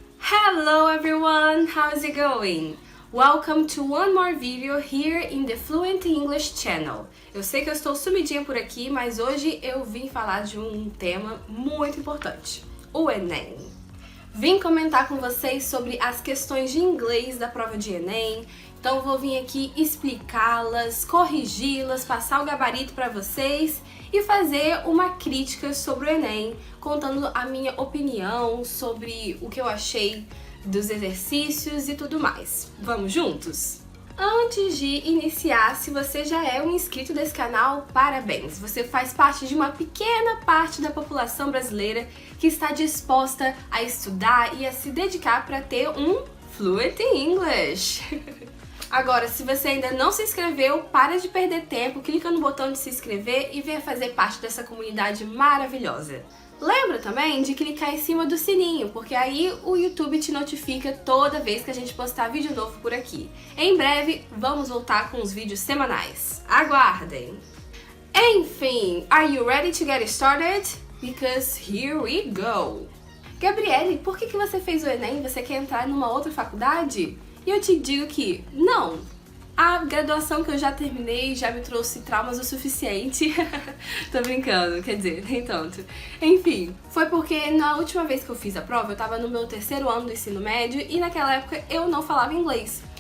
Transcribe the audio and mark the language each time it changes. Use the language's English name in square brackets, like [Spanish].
[English] Hello everyone, how's it going? Welcome to one more video here in the Fluent English channel. [Portuguese] Eu sei que eu estou sumidinha por aqui, mas hoje eu vim falar de um tema muito importante, o Enem. Vim comentar com vocês sobre as questões de inglês da prova de Enem, então vou vir aqui explicá-las, corrigi-las, passar o gabarito para vocês e fazer uma crítica sobre o Enem, contando a minha opinião sobre o que eu achei dos exercícios e tudo mais. Vamos juntos? Antes de iniciar, se você já é um inscrito desse canal, parabéns! Você faz parte de uma pequena parte da população brasileira que está disposta a estudar e a se dedicar para ter um Fluent English. Agora, se você ainda não se inscreveu, para de perder tempo, clica no botão de se inscrever e venha fazer parte dessa comunidade maravilhosa. Lembra também de clicar em cima do sininho, porque aí o YouTube te notifica toda vez que a gente postar vídeo novo por aqui. Em breve, vamos voltar com os vídeos semanais. Aguardem! Enfim, [English] are you ready to get started? Because here we go! [Portuguese] Gabriele, por que você fez o Enem? Você quer entrar numa outra faculdade? E eu te digo que não! A graduação que eu já terminei já me trouxe traumas o suficiente. Tô brincando, quer dizer, nem tanto. Enfim, foi porque na última vez que eu fiz a prova, eu tava no meu terceiro ano do ensino médio e naquela época eu não falava inglês.